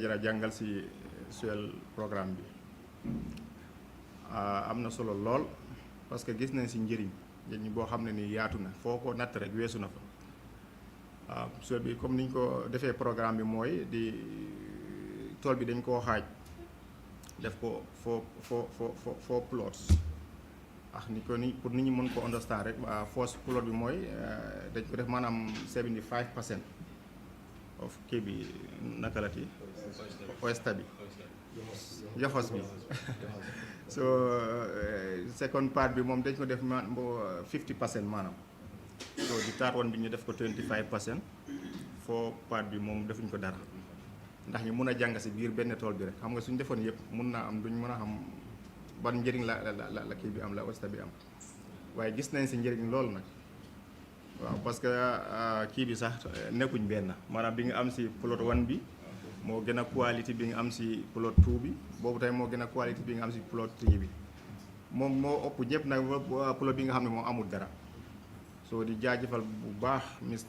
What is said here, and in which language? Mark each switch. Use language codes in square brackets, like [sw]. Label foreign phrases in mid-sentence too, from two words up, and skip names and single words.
[wo] Jara jàngal si suel programme bi am na solo lool [fr] parce que [wo] gis nañ si njëriñ boo xam ne ni yaatu na foo ko natt rek weesu na fa suel bi comme niñ ko defee programme bi mooy di tool bi dañ koo xaaj def ko [en] four plots [wo] ni ko ni pour nit ñi mën ko understand rek [en] first plot [wo] bi mooy dañ ko def maanaam 75% of kii bi naka la ti oyster bi yoxos bi so [en] second part [wo] bi moom dañ ko def 50% maanaam so di [en] third one [wo] bi ñu def ko 25%. [en] fourth part [wo] bi moom defuñ ko dara ndax ñu mën a jàng si biir benn tool bi rek xam nga suñu defoon yëpp mun naa am duñ mën a xam ban njëriñ la kii bi am la oyster bi am waaye gis nañ si njëriñ loolu nag waaw [fr] parce que [wo] kii bi sax nekkuñ benn maanaam bi nga am si plot 1 bi moo gën a quality bi nga am si plot 2 bi boobu tey moo gën a quality bi nga am si plot 3 bi moom moo ëpp ñëpp nag plot bi nga xam ne moom amul dara soo di jaajëfal bu baax Mr.